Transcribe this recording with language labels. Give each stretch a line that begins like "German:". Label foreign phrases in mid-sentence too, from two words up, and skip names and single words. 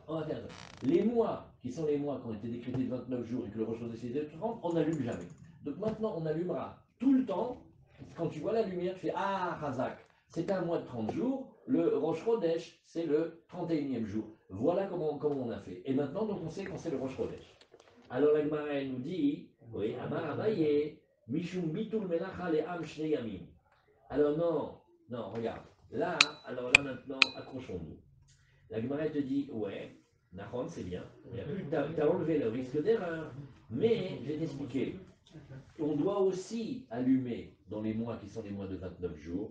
French: On va faire les mois qui sont les mois qui ont été décrétés de 29 jours et que le Rosh Chodesh c'est de 30, on n'allume jamais. Donc maintenant on allumera tout le temps. Quand tu vois la lumière, tu fais ah Razak, c'est un mois de 30 jours, le Rosh Chodesh c'est le 31e jour. Voilà comment on a fait. Et maintenant donc on sait quand c'est le Rosh Chodesh. Alors la Gemara elle nous dit, oui,
Hebrew: אמר אביי, משום ביטול מלאכה לעם שני ימים.
French: Alors non, regarde. Alors là maintenant, accrochons-nous. La Gemara te dit, ouais, Nahon, c'est bien. Tu as enlevé le risque d'erreur. Mais, je vais t'expliquer. On doit aussi allumer dans les mois qui sont les mois de 29 jours.